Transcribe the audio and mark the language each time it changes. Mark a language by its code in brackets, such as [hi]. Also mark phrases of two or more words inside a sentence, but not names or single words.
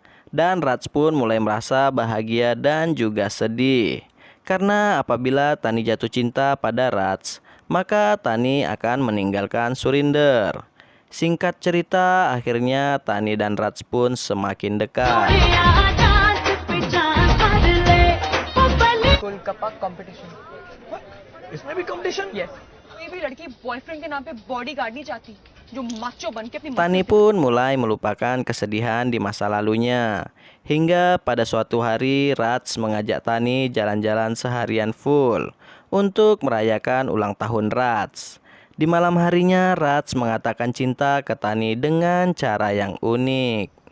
[id] Dan Raj pun mulai merasa bahagia dan juga sedih. Karena apabila Tani jatuh cinta pada Raj, maka Tani akan meninggalkan Surinder. Singkat cerita, akhirnya Tani dan Raj pun semakin dekat. [hi] गोलगप्पा कंपटीशन इसमें भी कंपटीशन? यस कोई भी लड़की बॉयफ्रेंड के नाम पे बॉडीगार्ड नहीं चाहती जो माचो बन के अपनी [id] Tani pun mulai melupakan kesedihan di masa lalunya. Hingga pada suatu hari Raj mengajak Tani jalan-jalan seharian full untuk merayakan ulang tahun Raj. Di malam harinya Raj mengatakan cinta ke Tani dengan cara yang unik.